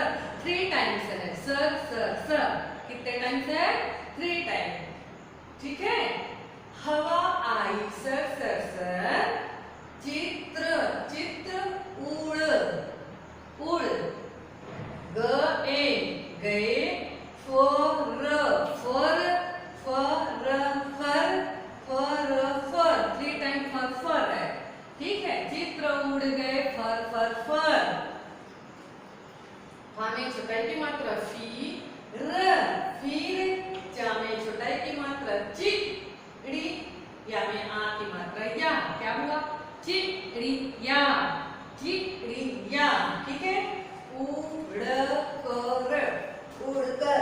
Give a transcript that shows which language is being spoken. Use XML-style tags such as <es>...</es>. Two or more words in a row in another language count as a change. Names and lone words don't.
<hi>3 टाइम्स है सर, सर, सर। कितने टाइम्स है? 3 टाइम। ठीक है। हवा, आई, सर, सर, सर। चित्र, चित्र, उड़, उड़। गए, गए, फर, फर, फर, फर, फर, फर। 3 टाइम फर, फर है। ठीक है। चित्र उड़ गए, फर, फर, फर। फा में छोटाई की मात्रा फी, र, फिर। चा में छोटाई की मात्रा चिड़ी, या में आ की मात्रा या। क्या हुआ? चिड़िया, चिड़िया। ठीक है। उड़कर, उड़कर।</hi>